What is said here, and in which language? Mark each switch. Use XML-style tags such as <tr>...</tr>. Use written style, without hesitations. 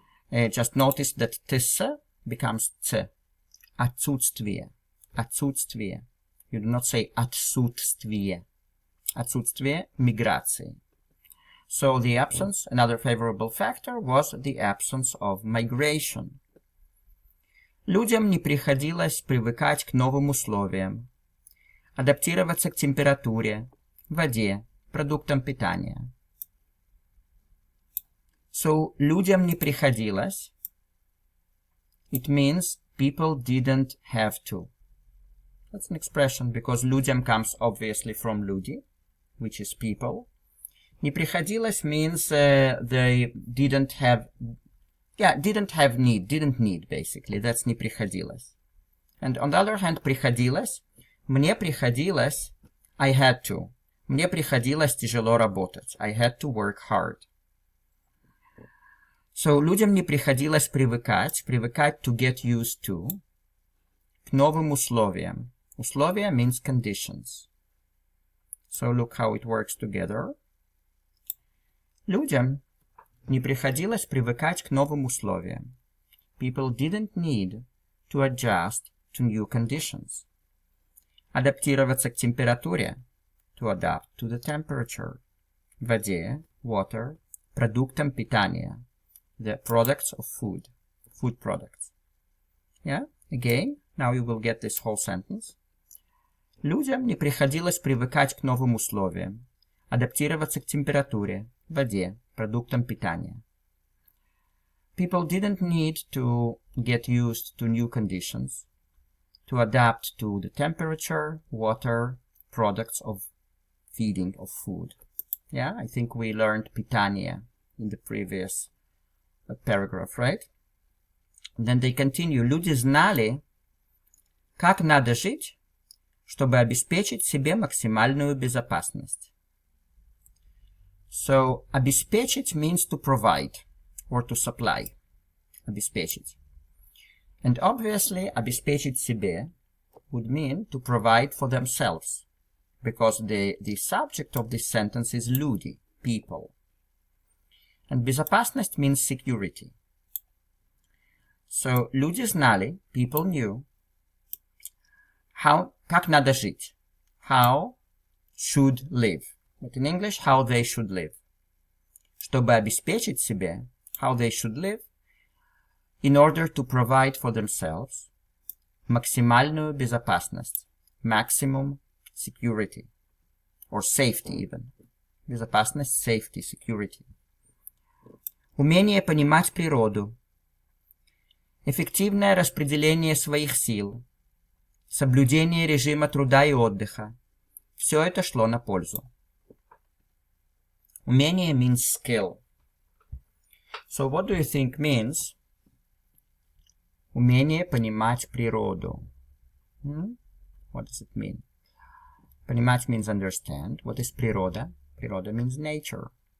<en>Just notice that ts becomes ц.</en> <ru>Отсутствие. Отсутствие.</ru> <en>You do not say отсутствие.</en> <ru>Отсутствие миграции.</ru> <en>So the absence, another favorable factor, was the absence of migration.</en> <ru>Людям не приходилось привыкать к новым условиям, адаптироваться к температуре, воде, продуктам питания. So людям не приходилось</ru> <en>it means people didn't have to. That's an expression because людям comes obviously from люди, which is people.</en> <ru>Не приходилось</ru> <en>means they didn't have need basically.</en> <ru>That's не приходилось.</ru> <en>And on the other hand,</en> <ru>приходилось, мне приходилось,</ru> <en>I had to.</en> <ru>Мне приходилось тяжело работать.</ru> <en>I had to work hard.</en> <ru>So, людям не приходилось привыкать</ru> <en>to get used to,</en> <ru>к новым условиям.</ru> <en>Условия means conditions. So, look how it works together.</en> <ru>Людям не приходилось привыкать к новым условиям.</ru> <en>People didn't need to adjust to new conditions.</en> <ru>Адаптироваться к температуре.</ru> <en>To adapt to the temperature.</en> <ru>Воде, water, продуктам питания.</ru> <en>The products of food products. Yeah, again, now you will get this whole sentence.</en> <ru>Людям не приходилось привыкать к новым условиям. Адаптироваться к температуре, воде, продуктам питания.</ru> <en>People didn't need to get used to new conditions, to adapt to the temperature, water, products of feeding of food. Yeah, I think we learned питание in the previous paragraph, right? And then they continue.</en> <ru>Люди знали, как надо жить, чтобы обеспечить себе максимальную безопасность.</ru> <en>So, обеспечить means to provide or to supply.</en> <ru>Обеспечить.</ru> <en>And obviously,</en> <ru>обеспечить себе</ru> <en>would mean to provide for themselves, because the subject of this sentence is люди, people. And безопасность means security. So,</en> <ru>люди знали,</ru> <en>people knew,</en> <ru>как надо жить,</ru> <en>how should live. But in English, how they should live.</en> <ru>Чтобы обеспечить себе,</ru> <en>how they should live, in order to provide for themselves,</en> <ru>максимальную безопасность,</ru> <en>maximum security, or safety even. Безопасность, safety, security.</en> <ru>Умение понимать природу, эффективное распределение своих сил, соблюдение режима труда и отдыха. Все это шло на пользу.</ru> <en>Умение means skill. So what do you think means</en> <ru>умение понимать природу?</ru> <en>What does it mean? Понимать means understand. What is природа? Природа means nature.</en>